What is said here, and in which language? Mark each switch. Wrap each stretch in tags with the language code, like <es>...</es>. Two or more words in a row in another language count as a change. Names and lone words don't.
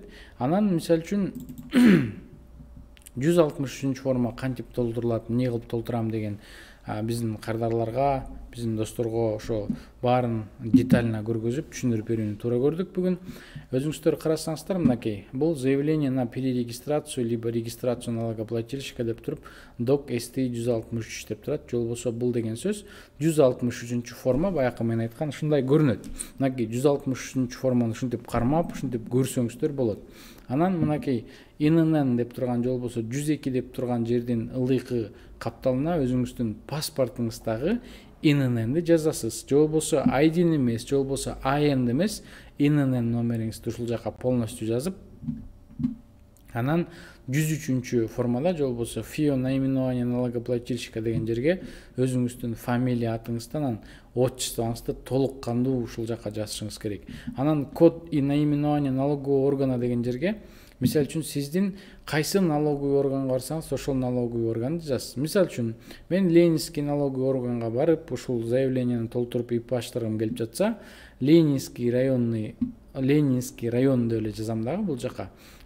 <ky>Анан мисалы үчүн 163-чү форма кантип толтурулат, эмне кылып толтурам деген биздин кардарларга, биздин досторго ошо баарын детально көргөзүп, түшүндүрүп берүүнү туура көрдүк бүгүн. Өзүңүздөр карасаңыздар, мынакей, бул</ky> <ru>заявление на перерегистрацию либо регистрацию налогоплательщика</ru> <ky>деп туруп, док СТ 163 деп турат. Же болбосо бул деген сөз 163-чү форма, баякы мен айткан ушундай көрүнөт. Мынакей 163-чү форманы ушинтип кармап, ушинтип көрсөңүздөр болот. Анан мынакей ИНН деп турган, же болбосо 102 деп турган жердин ылдыйкы капталына өзүңүздүн паспортуңуздагы ИННди жазасыз. Же болбосо ID эмес, же болбосо АН эмес, ИНН номериңизди ушул жака полностью жазып, анан 103-чү формада, же болбосо</ky> <ru>ФИО наименование налогоплательщика</ru> <ky>деген жерге өзүңүздүн фамилия атыңызды, анан отчествоңузду толук кандуу ушул жака жазышыңыз керек. Анан</ky> <ru>код и наименование налогового органа</ru> <ky>деген жерге, мисалы үчүн сиздин кайсы</ky> <ru>налоговый органга</ru> <ky>барсаңыз, ошол</ky> <ru>налоговый органды</ru> <ky>жазасыз. Мисалы үчүн мен Ленинский</ky> <ru>налоговый органга</ru> <ky>барып, ушул заявлениени толтуруп ИП ачтыргым келип жатса, Ленинский район деп эле жазам дагы бул жака.</ky>